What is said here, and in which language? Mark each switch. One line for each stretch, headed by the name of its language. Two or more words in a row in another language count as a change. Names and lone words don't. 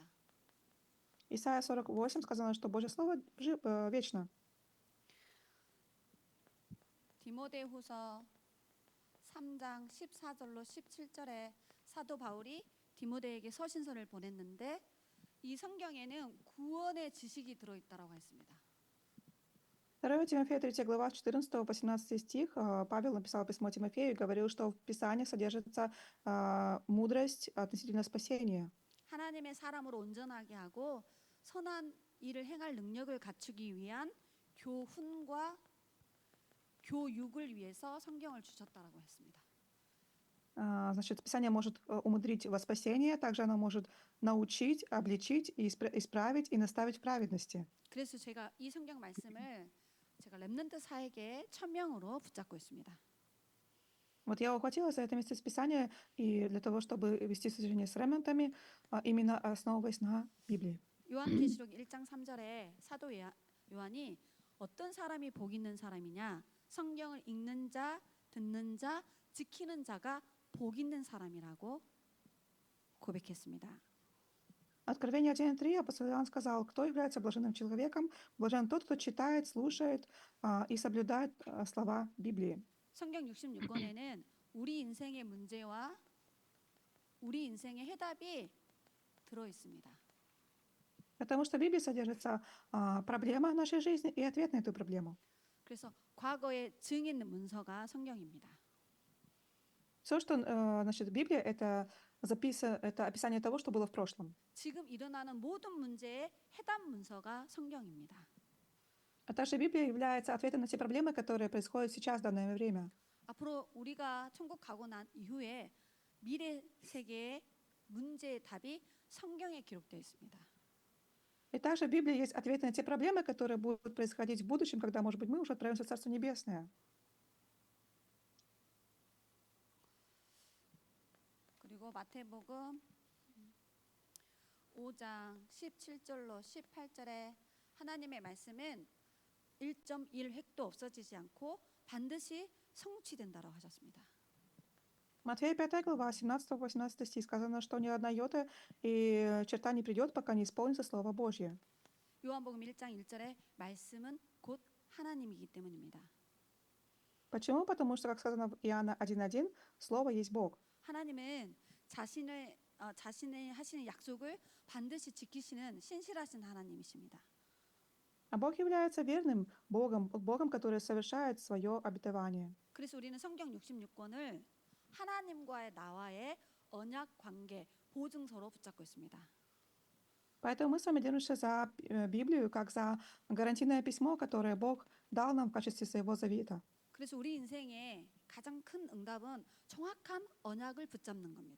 Russian: Исайя 48 сказано, что Божье Слово вечно.
Korean: 디모데후서 3장 14절로 17절에 사도 바울이 디모데에게 서신서를 보냈는데 이 성경에는 구원의 지식이 들어있다라고 했습니다.
Russian: 2 Тимофея 3 глава с 14 по 17 стих Павел написал письмо Тимофею и говорил, что в Писаниях содержится мудрость относительно спасения.
Korean: 하나님의 사람으로 온전하게 하고 선한 일을 행할 능력을 갖추기 위한 교훈과 교육을 위해서 성경을 주셨다라고 했습니다.
Russian: Значит, Писание может умудрить во спасение, также оно может научить, обличить, исправить и наставить в праведности.
Korean: 그래서 제가 이 성경 말씀을 제가 렘넌트 사역의 천명으로 붙잡고 있습니다.
Russian: Вот я ухватилась за это место из Писания и для того, чтобы вести служение с ремнантами, именно основываясь на Библии.
Korean: 요한계시록 1장 3절에 사도 요한이 어떤 사람이 복 있는 사람이냐? 성경을 읽는 자, 듣는 자, 지키는 자가 복 있는 사람이라고 고백했습니다.
Russian: Откровение 1:3 апостол Иоанн сказал, кто является блаженным человеком? Блажен тот, кто читает, слушает и соблюдает слова Библии.
Korean: 성경 66권에는 우리 인생의 문제와 우리 인생의 해답이 들어 있습니다.
Russian: Потому что в Библии содержится проблема нашей жизни и ответ на эту проблему.
Korean: 그래서 과거의 증인 문서가 성경입니다.
Russian: Все, что значит, Библия, это описание того, что было в прошлом.
Korean: 지금 일어나는 모든 문제의 해답 문서가 성경입니다.
Russian: А также Библия является ответом на те проблемы, которые происходят сейчас, в данное время.
Korean: 앞으로 우리가 천국 가고 난 이후에 미래 세계의 문제의 답이 성경에 기록되어 있습니다.
Russian: И также в Библии есть ответы на те проблемы, которые будут происходить в будущем, когда, может быть, мы уже отправимся в Царство Небесное.
Korean: 그리고 마태복음 5장 17절로 18절에 하나님의 말씀은 1.1획도 없어지지 않고 반드시 성취된다라고 하셨습니다.
Russian: Матфея 5 глава, 17-18 стих сказано, что ни одна йота и черта не придет, пока не исполнится Слово Божье.
Korean: 요한복음 1장 1절에 말씀은 곧 하나님이기 때문입니다.
Russian: Почему? Потому что, как сказано в Иоанна 1:1, Слово есть Бог.
Korean: 하나님은 자신의 하시는 약속을 반드시 지키시는 신실하신 하나님이십니다.
Russian: А Бог является верным Богом, который совершает свое обетование.
Korean: 그래서 우리는 성경 66권을 하나님과의 나와의 언약 관계 보증서로 붙잡고 있습니다.
Russian: Поэтому мы с вами держимся за Библию, как за гарантийное письмо, которое Бог дал нам в качестве своего завета.
Korean: 그래서 우리 인생의 가장 큰 응답은 정확한 언약을 붙잡는 겁니다.